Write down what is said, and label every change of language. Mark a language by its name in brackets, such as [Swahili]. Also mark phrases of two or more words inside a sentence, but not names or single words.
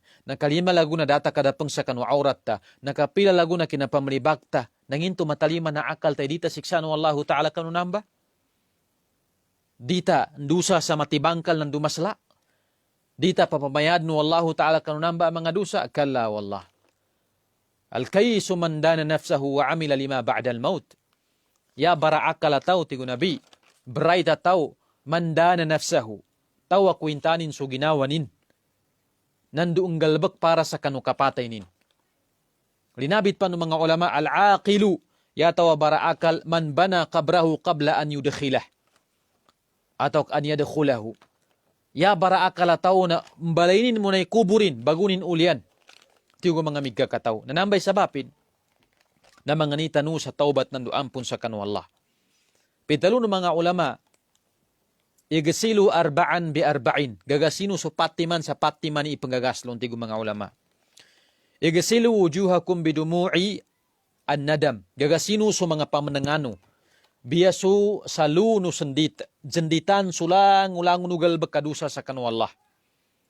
[Maguindanaon] Nakalima lagu na data kadapang sa kanu aurat ta. Nakapila lagu na kinapamlibak ta. Nanginto matalima na akal tay dita siksa no Allahu Ta'ala kanu namba. Dita dusa sa matibangkal ng dumasla. Dita papamayad no Allahu Ta'ala kanunamba mga dusa. [Arabic] كلا والله. الكيس من دان نفسه وعمل لما بعد الموت. [Maguindanaon] Ya bara'akala tau tigo nabi. Braita tau [Arabic] من دان نفسه. [Maguindanaon] Tau akwintanin so ginawanin. Nanduong galbak para sa kanukapatay nin. Linabit pa ng mga ulama, al-aqilu. Ya tawa bara'akal [Arabic] من بنى قبره قبل أن يدخله. Atau أن يدخله. [Maguindanaon] Ya baraakala tao na mbalainin mo na kuburin, bagunin ulian. Tiyo mga migkakataw. Nanambay sabapin na mga nitanu sa taubat ng duampun sa kanu Allah. Pitalo ng mga ulama, [Arabic] اغسلوا أربعا بأربع. [Maguindanaon] Gagasino so patiman sa patiman ni ipangagaslon tiyo mga ulama. [Arabic] اغسلوا وجوهكم بدموع الندم. [Maguindanaon] Gagasino so mga pamanangano. Biyasu salu no jenditan sulang ulang nugal bekadusa sa kanu Allah.